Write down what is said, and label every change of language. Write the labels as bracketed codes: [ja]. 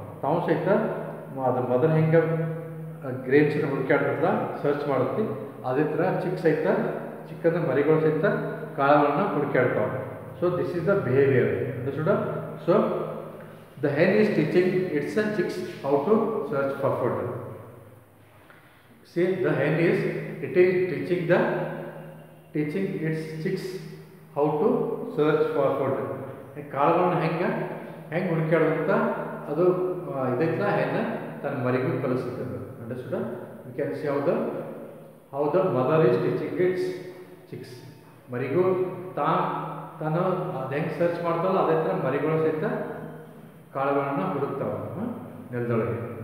[kn] ತಾವು ಸಹಿತ ಅದು ಮದರ್ ಹೆಂಗೆ ಗ್ರೇನ್ಸ್ನ ಹುಡುಕಾಡ್ತಿರ್ತಲ್ಲ, ಸರ್ಚ್ ಮಾಡುತ್ತೆ, ಅದೇ ಥರ ಚಿಕ್ಸ್ ಸಹಿತ, ಚಿಕ್ಕಂದ್ರೆ ಮರಿಗಳು ಸಹಿತ ಕಾಳುಗಳನ್ನು ಹುಡುಕಾಡ್ತಾವೆ. [en] So this is the behaviour. ಸೊ the hen is teaching its chicks how to search for food. See, the hen is teaching teaching its chicks how to search for food. [kn] ಕಾಳುಗಳನ್ನ ಹೆಂಗೆ ಹುಡುಕ್ಯಾಡುವಂತ ಅದು ಇದೈತಲ್ಲ ಹೆಣ್ಣು ತನ್ನ ಮರಿಗೂ ಕಲಿಸುತ್ತೆ. Understood? [en] You can see how the mother is teaching its chicks. [kn] ಮರಿಗೂ ತಾನು ಅದು ಹೆಂಗೆ search ಮಾಡ್ತಾವಲ್ಲ ಅದೇ ಥರ ಮರಿಗಳು ಸಹಿತ ಕಾಳುಗಳನ್ನು ಹುಡುಕ್ತಾವ ನೆಲದೊಳಗೆ.